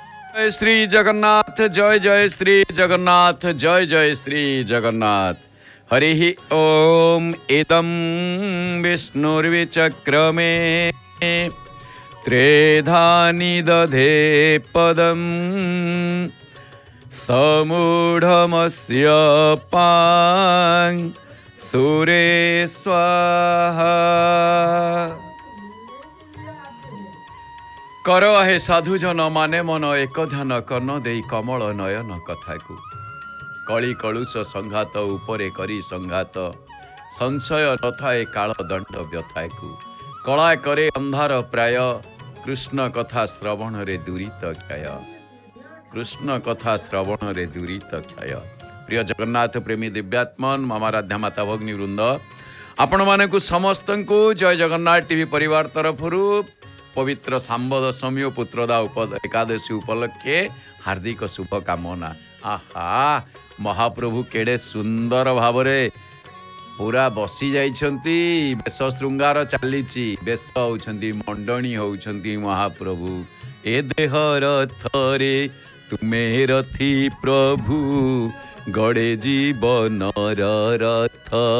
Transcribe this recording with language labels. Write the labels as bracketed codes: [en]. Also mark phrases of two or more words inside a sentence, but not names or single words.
[or] ଜୟ ଶ୍ରୀ ଜଗନ୍ନାଥ ଜୟ ଜୟ ଶ୍ରୀ ଜଗନ୍ନାଥ ଜୟ ଜୟ ଶ୍ରୀ ଜଗନ୍ନାଥ। [sa] हरि ओम इदं विष्णुर्विचक्रमे त्रेधानि दधे पदं समूढमस्य पां सूरे स्वाहा। [or] କର ହେ ସାଧୁଜନ ମାନେ ମନ ଏକ ଧ୍ୟାନ କର୍ଣ୍ଣ ଦେ କମଳ ନୟନ କଥା କୋ କଳି କଳୁଷ ସଂଘାତ ଉପରେ କରି ସଂଘାତ ସଂଶୟ ନଥାଏ କାଳ ଦଣ୍ଡ ବ୍ୟଥା କୋ କଳା କରେ ଅନ୍ଧାର ପ୍ରାୟ କୃଷ୍ଣ କଥା ଶ୍ରବଣ ରେ ଦୂରିତ କ୍ଷୟ କୃଷ୍ଣ କଥା ଶ୍ରବଣ ରେ ଦୂରିତ କ୍ଷୟ। ପ୍ରିୟ ଜଗନ୍ନାଥ ପ୍ରେମୀ ଦିବ୍ୟାତ୍ମନ ମାମାରାଧ୍ୟା ମାତା ଭଗିନୀ ବୃନ୍ଦ ଆପଣ ମାନକୁ ସମସ୍ତ କୋ ଜୟ ଜଗନ୍ନାଥ ଟିଭି ପରିବାର ତରଫ ପବିତ୍ର ସାମ୍ବ ଦଶମୀ ଔର ପୁତ୍ରଦା ଏକାଦଶୀ ଉପଲକ୍ଷେ ହାର୍ଦ୍ଦିକ ଶୁଭକାମନା। ଆହା ମହାପ୍ରଭୁ କେଡ଼େ ସୁନ୍ଦର ଭାବରେ ପୂରା ବସି ଯାଇଛନ୍ତି ବେଶ ଶୃଙ୍ଗାର ଚାଲିଛି ବେଶ ହେଉଛନ୍ତି ମଣ୍ଡଣି ହେଉଛନ୍ତି ମହାପ୍ରଭୁ ଏ ଦେହ ରଥରେ ତୁମେ ରଥୀ ପ୍ରଭୁ ଗଡ଼େ ଜୀବନ ରଥ